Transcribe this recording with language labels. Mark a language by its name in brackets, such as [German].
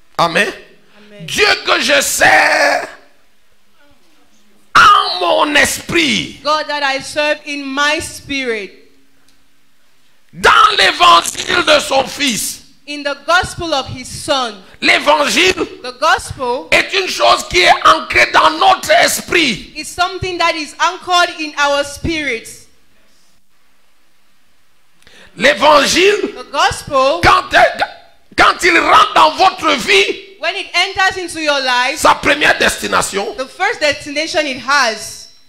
[French] Amen. [English] Amen. [French] Dieu que je sais en mon esprit, [English] God that I serve in my spirit, [French] dans l'évangile de son Fils. [English] in the gospel of his son. [French] L'évangile [English] The gospel [French] est une chose qui est ancrée dans notre esprit. [English] is something that is anchored in our spirits. [French] L'évangile, [English] The gospel, [French] quand il rentre dans votre vie, [English] when it enters into your life, [French] sa première destination, [English] the first destination it has